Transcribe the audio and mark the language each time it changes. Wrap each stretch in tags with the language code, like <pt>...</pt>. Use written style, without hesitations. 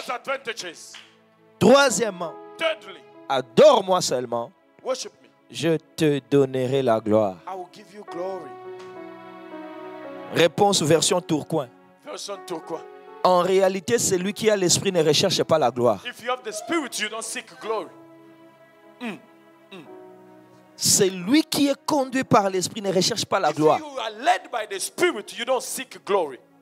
<en>Those advantages.</en> <fr>Troisièmement,</fr> <en>Thirdly,</en> <fr>adore-moi seulement,</fr> <en>worship me.</en> <fr>je te donnerai la gloire.</fr> <en>I will give you glory.</en> <fr>Réponse version Tourcoing. Version turquoise. En réalité, celui qui a l'esprit ne recherche pas la gloire.</fr> <en>If you have the spirit, you don't seek glory.</en> <fr>Celui qui est conduit par l'esprit ne recherche pas la</fr> <en>If</en> <fr>gloire.</fr> <en>you are led by the spirit, you don't seek glory.</en>